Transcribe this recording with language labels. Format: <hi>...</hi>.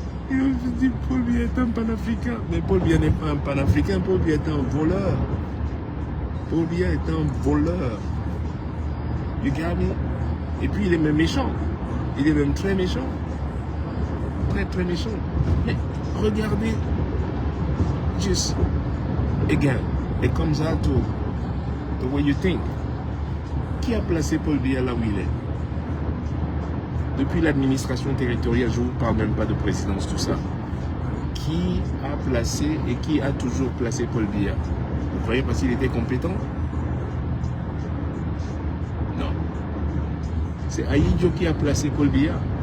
<fr>Je dis, Paul Biya est un panafricain. Mais Paul Biya n'est pas un panafricain, Paul Biya est un voleur. Paul Biya est un voleur.</fr> <en>You got me?</en> <fr>Et puis il est même méchant. Il est même très méchant. Très très méchant. Mais regardez,</fr> <en>just again, it comes out to the way you think.</en> <fr>Qui a placé Paul Biya là où il est? Depuis l'administration territoriale, je ne vous parle même pas de présidence, tout ça. Qui a placé et qui a toujours placé Paul Biya? Vous croyez parce qu'il était compétent? Non. C'est Ahidjo qui a placé Paul Biya.</fr>